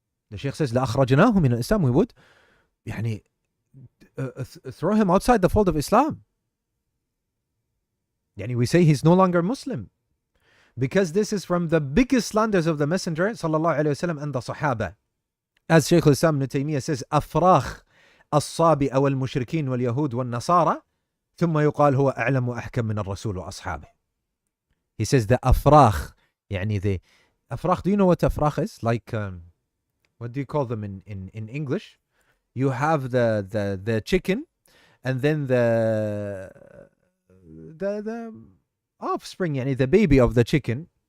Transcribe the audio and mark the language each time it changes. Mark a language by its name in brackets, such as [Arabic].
[English] The Shaykh says, [Arabic] لأخرجناه من الإسلام, [English] we would throw him outside the fold of Islam. We say he's no longer Muslim, because this is from the biggest slanders of the messenger sallallahu alaihi wasallam and the Sahaba. As Shaykh al-Islam ibn Taymiyyah says, [Arabic] أفراخ الصابئ والمشركين واليهود والنصارى ثم يقال هو أعلم وأحكم من الرسول وأصحابه. [English] He says the أفراخ, the أفراخ, do you know what أفراخ is? Like, what do you call them in English? You have the chicken, and then the offspring, the baby of the chicken.